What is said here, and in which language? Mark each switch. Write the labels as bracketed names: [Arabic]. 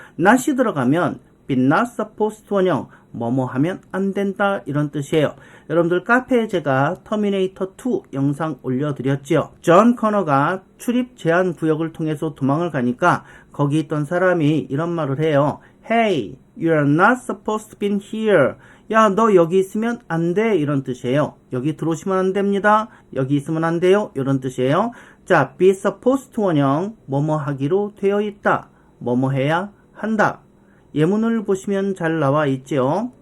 [Korean] not이 들어가면 [English] be not supposed to [Korean] 원형, 뭐뭐 하면 안 된다 이런 뜻이에요. 여러분들 카페에 제가 터미네이터 2 영상 올려드렸죠. 존 커너가 출입 제한 구역을 통해서 도망을 가니까 거기 있던 사람이 이런 말을 해요. [English] Hey, you're not supposed to be here. [Korean] 야, 너 여기 있으면 안 돼 이런 뜻이에요. 여기 들어오시면 안 됩니다. 여기 있으면 안 돼요 이런 뜻이에요. 자, [English] be supposed to [Korean] 원형, 뭐뭐 하기로 되어 있다, 뭐뭐 해야 한다. 예문을 보시면 잘 나와 있죠.